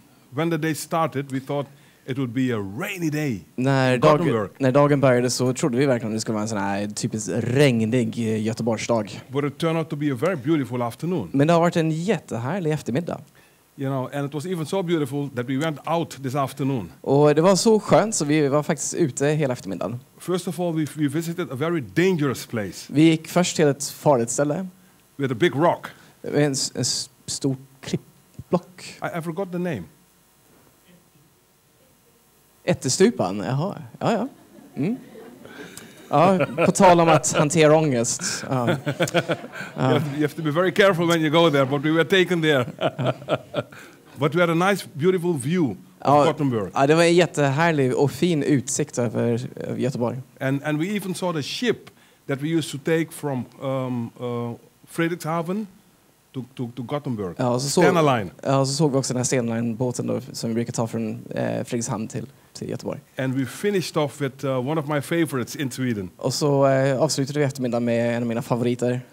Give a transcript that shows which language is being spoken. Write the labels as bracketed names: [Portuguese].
[English] When the day started, we thought it would be a rainy day. [Swedish] När dagen började så trodde vi verkligen att det skulle vara en sån här typiskt regnig Göteborgsdag. [English] But it turned out to be a very beautiful afternoon. [Swedish] Men det har varit en jättehärlig eftermiddag. [English] You know, and it was even so beautiful that we went out this afternoon. [Swedish] Och det var så skönt så vi var faktiskt ute hela eftermiddagen. [English] First of all, we visited a very dangerous place. [Swedish] Vi gick först till ett farligt ställe. [English] With a big rock. [Swedish] En stor klippblock. [English] I forgot the name. [Swedish] Ättestupan, jaha. Ja. Mm. Ja, på tal om att hantera ångest. Ja. [English] You have to be very careful when you go there, but we were taken there. But we had a nice, beautiful view of Gothenburg. [Swedish] Ja, det var en jättehärlig och fin utsikt över Göteborg. [English] And we even saw the ship that we used to take from Fredrikshavn to Gothenburg. [Swedish] Ja, Stena Line. Ja, så såg vi också den här Stena Line-båten då, som vi brukar ta från Fredrikshamn till Göteborg. [English] And we finished off with one of my favorites in Sweden. [Swedish] Och så avslutade vi eftermiddagen med en av mina favoriter.